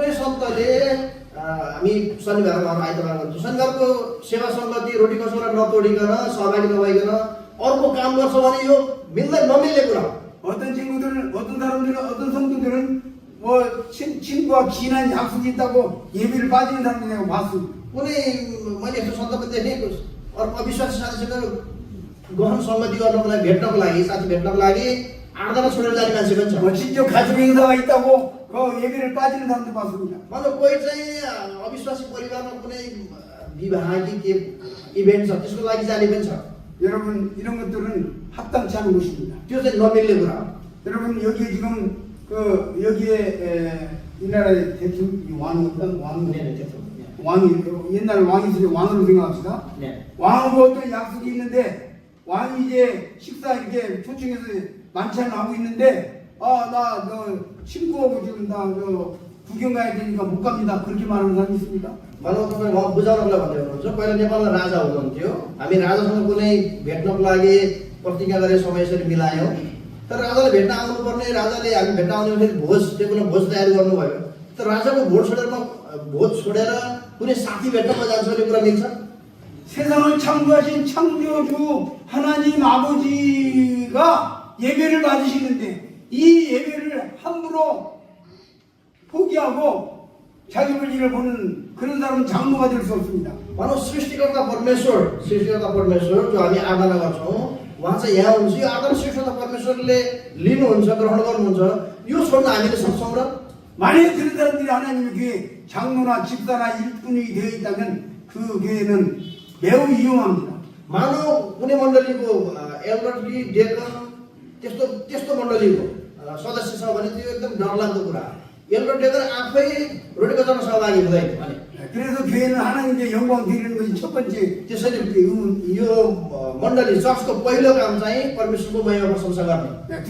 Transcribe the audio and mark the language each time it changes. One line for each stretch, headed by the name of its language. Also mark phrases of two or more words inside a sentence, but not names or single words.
Nepali: कुनै कुनै सन्तले हामी शनिबार आइतबार गर्छौँ। शनिबारको सेवा सङ्गति रोटी कसौरा नतोडिकन सहभागी नभइकन अर्को काम गर्छ भने यो नमिल्ने कुरा हो।
Korean: 어떤 친구들은, 어떤 사람들은, 어떤 성도들은 뭐 친구와 친한 약속이 있다고 예배를 빠지는 사람들 내가 봤습니다.
Nepali: कुनै मैले यस्तो सन्दर्भ देखेको अर्को अविश्वासी साथीसँग गहन सङ्गति गर्नको लागि भेट्नको लागि साथी भेट्नको लागि आराधना छोडेर जाने मान्छे पनि छ।
Korean: 뭐 진짜 가족 행사가 있다고 그 예배를 빠지는 사람도 봤습니다.
Nepali: मतलब कोही चाहिँ अविश्वासी परिवारमा कुनै विवाह कि के इभेन्ट छ त्यसको लागि जाने पनि छ।
Korean: 여러분 이런 것들은 합당치 않은 것입니다.
Nepali: त्यो चाहिँ नमिल्ने कुरा हो।
Korean: 여러분 여기에 지금 그 여기에 이 나라의 대통령 왕이 옛날 왕이 있으면 왕으로 생각합시다. 네. 왕하고 어떤 약속이 있는데 왕이 이제 식사 이렇게 초청해서 만찬을 하고 있는데 나 그 친구하고 지금 나 그 구경 가야 되니까 못 갑니다. 그렇게 말하는 사람이 있습니까?
Nepali: भनौँ तपाईँ उहाँ बुझाउनलाई भन्दै हुनुहुन्छ पहिला नेपालमा राजा हुनुहुन्थ्यो हामी राजासँग कुनै भेट्नको लागि प्रतिज्ञा गरेर समय यसरी मिलायौँ तर राजाले भेट्न आउनुपर्ने राजाले हामी भेट्न आउने भने भोज टेबलमा भोज तयारी गर्नुभयो तर राजाको भोज छोडेर कुनै साथी भेट्न म जान्छु भन्ने कुरा मिल्छ?
Korean: 세상을 창조하신 창조주 하나님 아버지가 예배를 받으시는데 이 예배를 함부로 포기하고 자기 볼일을 보는 그런 사람은 장로가 될 수 없습니다.
Nepali: भनौँ सृष्टिकर्ता परमेश्वर जो हामी आराधना गर्छौँ उहाँ चाहिँ यहाँ हुन्छ यो आराधना सृष्टिकर्ता परमेश्वरले लिनुहुन्छ ग्रहण गर्नुहुन्छ यो छोड्न हामीले सक्छौँ र?
Korean: 만약에 그런 사람들이 하나님의 교회 장로나 집사나 일꾼이 되어 있다면 그 교회는 매우 위험합니다.
Nepali: मानव कुनै मण्डलीको
English: elderly deacon
Nepali: त्यस्तो मण्डलीको सदस्य छ भने त्यो एकदम डरलाग्दो कुरा हो।
English: elder deacon
Nepali: आफै रोटी कचाउन सहभागी हुँदैन भने
Korean: 그래서 교회는 하나님께 영광 드리는 것이 첫 번째
Nepali: त्यसैले यो मण्डली चर्चको पहिलो काम चाहिँ परमेश्वरको महिमा प्रशंसा गर्ने।